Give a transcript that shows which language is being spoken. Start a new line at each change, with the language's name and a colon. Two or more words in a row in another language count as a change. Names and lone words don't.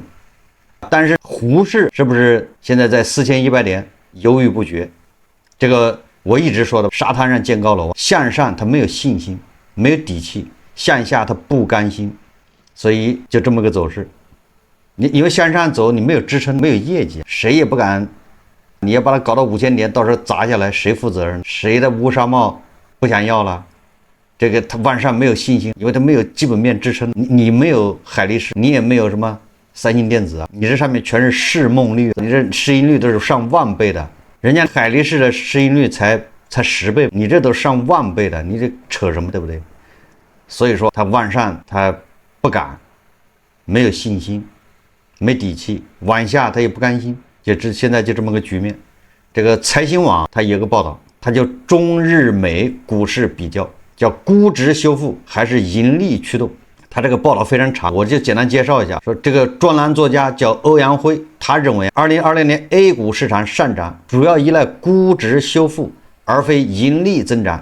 Chinese: 但是滬市是不是現在在4100點猶豫不決？這個我一直說的，沙灘上建高樓，向上他沒有信心，沒有底氣，向下他不甘心，所以就這麼個走勢。因為向上走，你沒有支撐，沒有業績，誰也不敢。你要把它搞到5000點，到時候砸下來，誰負責任？誰的烏紗帽不想要了？這個他往上沒有信心，因為他沒有基本面支撐。你沒有海力士，你也沒有什麼三星電子啊，你這上面全是市夢率，你這市盈率都是上萬倍的，人家海力士的市盈率才10倍，你這都上万倍的，你這扯什麼，對不对？所以說他往上他不敢，沒有信心，沒底氣，往下他也不甘心，現在就這麼個局面。這個財新網它有個報道，它叫中日美股市比較，叫估值修復還是盈利驅動。他這個報道非常長，我就簡單介紹一下。說這個專欄作家叫歐陽輝，他認為2020年 A 股市場上漲主要依賴估值修復，而非盈利增長。